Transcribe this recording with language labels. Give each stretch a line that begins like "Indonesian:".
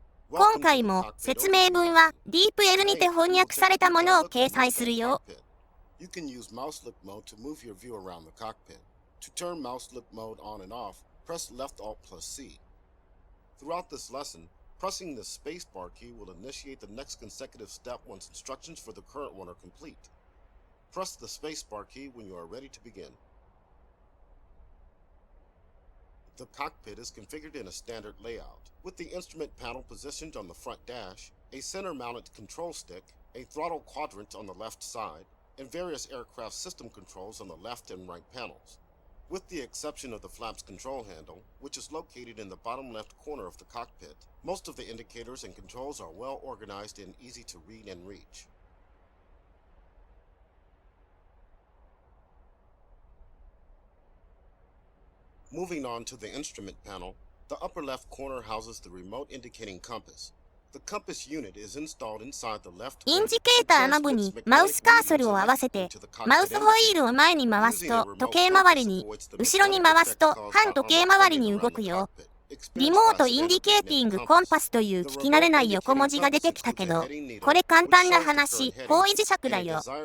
Japanese: 今回も説明文は DeepL にて翻訳されたものを掲載するよ。
English: You can use mouse look mode to move your view around the cockpit. To turn mouse look mode on and off, press left Alt plus C. Throughout this lesson, pressing the spacebar key will initiate the next consecutive step once instructions for the current one are complete. Press the spacebar key when you are ready to begin. The cockpit is configured in a standard layout, with the instrument panel positioned on the front dash, a center-mounted control stick, a throttle quadrant on the left side, and various aircraft system controls on the left and right panels. With the exception of the flaps control handle, which is located in the bottom left corner of the cockpit, most of the indicators and controls are well organized and easy to read and reach. Moving on to the instrument panel, the upper left corner houses the remote indicating compass. The compass unit is installed inside the left
Japanese: インジケーターナブにマウスカーソルを合わせて、マウスホイールを前に回すと時計回りに、後ろに回すと反時計回りに動くよ。リモートインディケーティングコンパスという聞き慣れない横文字が出てきたけど、これ簡単な話、方位磁石だよ。